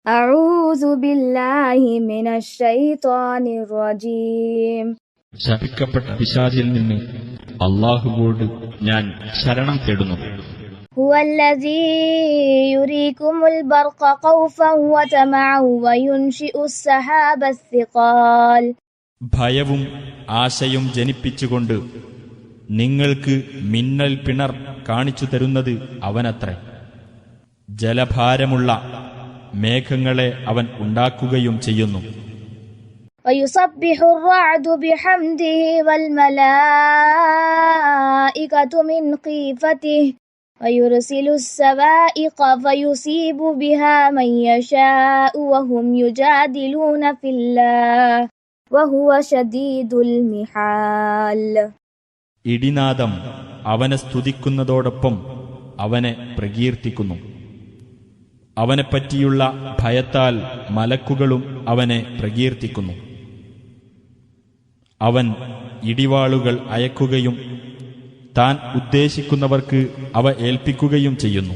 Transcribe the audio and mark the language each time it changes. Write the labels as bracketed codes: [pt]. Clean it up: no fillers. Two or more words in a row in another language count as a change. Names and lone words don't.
[ar] أعوذ بالله من الشيطان الرجيم. [ml] ശപിക്കപ്പെട്ട പിശാചിൽ നിന്ന് അല്ലാഹുവോട് ഞാൻ ശരണം തേടുന്നു. [ar] هو الذي يريكم البرق خوفا وطمعا وينشئ السحاب الثقال. [ml] ഭയവും ആശയും ജനിപ്പിച്ചുകൊണ്ട് നിങ്ങൾക്ക് മിന്നൽ പിണർ കാണിച്ചു തരുന്നത് അവനത്രേ. ജലഭാരമുള്ള മേഘങ്ങളെ അവൻ ഉണ്ടാക്കുകയും ചെയ്യുന്നു. [ar] ويسبح الرعد بحمده والملائكة من خيفته ويرسل الصواعق فيصيب بها من يشاء وهم يجادلون في الله وهو شديد المحال. [ml] ഇടിനാദം അവനെ സ്തുതിക്കുന്നതോടൊപ്പം അവനെ പ്രകീർത്തിക്കുന്നു. അവനെപ്പറ്റിയുള്ള ഭയത്താൽ മലക്കുകളും അവനെ പ്രകീർത്തിക്കുന്നു. അവൻ ഇടിവാളുകൾ അയക്കുകയും താൻ ഉദ്ദേശിക്കുന്നവർക്ക് അവ ഏൽപ്പിക്കുകയും ചെയ്യുന്നു.